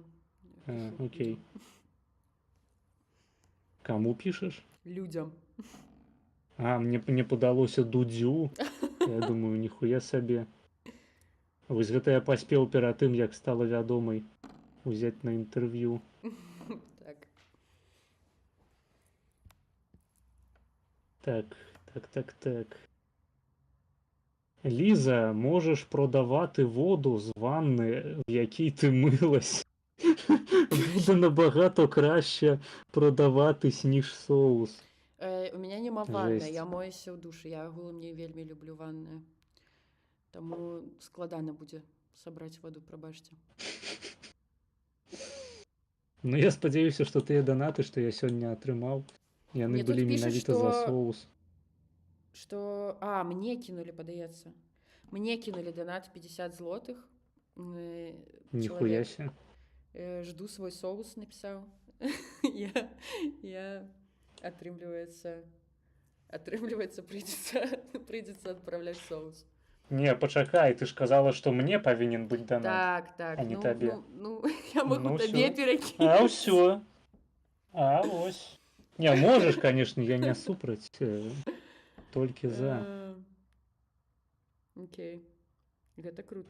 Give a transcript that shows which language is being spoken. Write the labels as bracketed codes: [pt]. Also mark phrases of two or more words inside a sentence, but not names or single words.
[be] Окей. Каму пішаш? Людям. А, мне падалося Дудзю. Я думаю, ніхуя сабе. Вось гэта я паспеў перад тым, як стала вядомай, узяць на інтэрв'ю. Так. [uk] Ліза, можеш продавати воду з ванни, в якій ти милась. Буде набагато краще продаватись, ніж соус. [ru] У меня нема ванны, Жесть. я [be] моюся ў душы. Я агулам не вельмі люблю ванны. Таму складана будзе сабраць ваду, прабачце. Ну, я спадзяюся, што тыя данаты, што я сёння атрымаў, яны Мне тут былі пішуць, менавіта за што- соус. [ru] Что... А, мне кинули, падаецца. Мне кинули донат 50 злотых. Ніхуя се. Жду свой соус, написал. Я отрымліваецца, придется отправлять соус. [be] Не, пачакай, ты ж казала, што мне павінен быць данат. Так, а не ну, табе. [ru] ну, я могу [be] Ну, табе [ru] всё. перакинуть. [be] А ўсё. А вось. Не, можаш, конечно, я не супраць. Толькі за. Окей. Гэта круто.